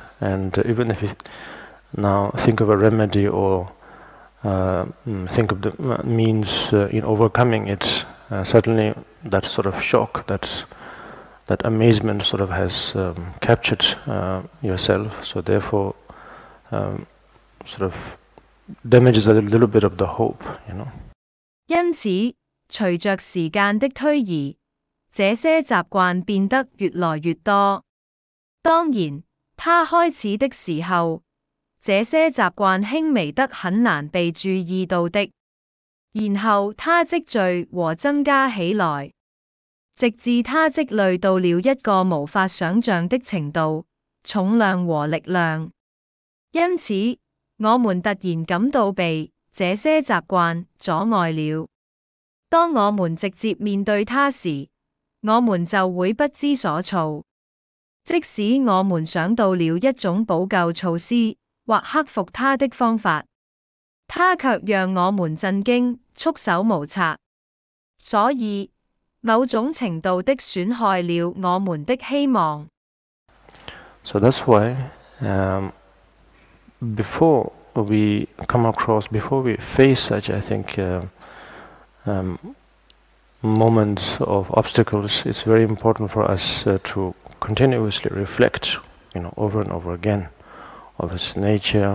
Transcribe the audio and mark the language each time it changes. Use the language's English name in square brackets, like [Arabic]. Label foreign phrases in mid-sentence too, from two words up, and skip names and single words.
[English] And even if we now think of a remedy or think of the means in overcoming it, suddenly that sort of shock, that amazement sort of has captured yourself. So therefore, sort of damages a little bit of the hope, [Chinese] 因此，隨着時間的推移，這些習慣變得越來越多。當然，它開始的時候，這些習慣輕微得很難被注意到的。然後它積聚和增加起來，直至它積累到了一個無法想象的程度、重量和力量。因此，我們突然感到被這些習慣阻礙了。當我們直接面對它時，我們就會不知所措。即使我們想到了一種補救措施或克服它的方法，它卻讓我們震驚、束手無策。所以，某種程度的損害了我們的希望。 [English] So that's why, before we face such, I think, moments of obstacles, it's very important for us to continuously reflect, over and over again, of its nature.